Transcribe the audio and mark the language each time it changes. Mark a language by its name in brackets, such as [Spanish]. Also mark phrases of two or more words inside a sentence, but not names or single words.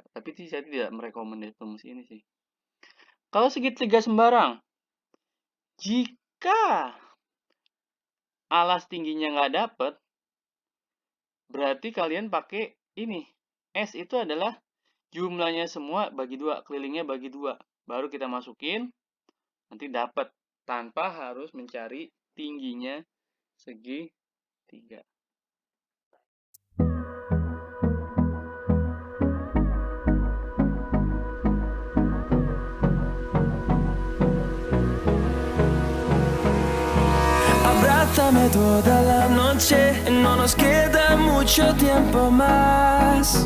[Indonesian] Tapi saya tidak merekomendasi ini sih. Kalau segitiga sembarang, jika alas tingginya nggak dapet, berarti kalian pakai ini. S itu adalah jumlahnya semua bagi 2, kelilingnya bagi 2. Baru kita masukin, nanti dapat. Tanpa harus mencari tingginya segitiga. [Spanish] Abrázame toda la noche, no nos queda mucho tiempo más.